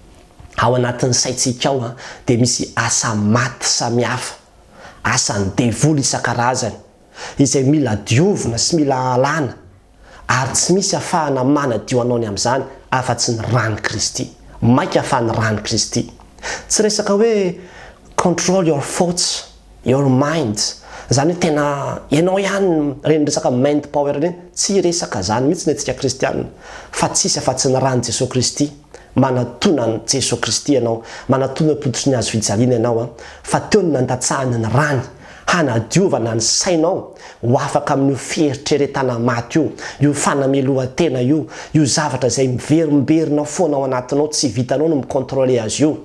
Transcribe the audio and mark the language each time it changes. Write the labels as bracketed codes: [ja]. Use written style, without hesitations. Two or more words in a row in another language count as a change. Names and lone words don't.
[mg] Ao anatin'ny saitsika ao dia misy asa maty samihafa, asan'ny devoly isan-karazany izay mila diovina sy mila alana, ary tsy misy ahafahana manadio anao ny amin'izany afa-tsy ny rano Kristy. Maika ahafahany rano Kristy. Tsy resaka hoe [en] control your thoughts, your mind, [mg] zany hoe tena ianao ihany reny resaka [en] mind power [mg] reny, tsy resaka zany mihitsy ny antsika kristianina, fa tsisy afa-tsy ny rano Jesosy Kristy. Manatona ny Jesosy Kristy ianao, manatona poditry ny hazo fijaliana ianao fa teo ny nandatsahany ny rany hanadiovana ny sainao ho afaka amin'io fieritreretana maty io fanamelohan-tena io zavatra izay miverimberina foana ao anatinao, tsy vitanao no mikontrole azy io.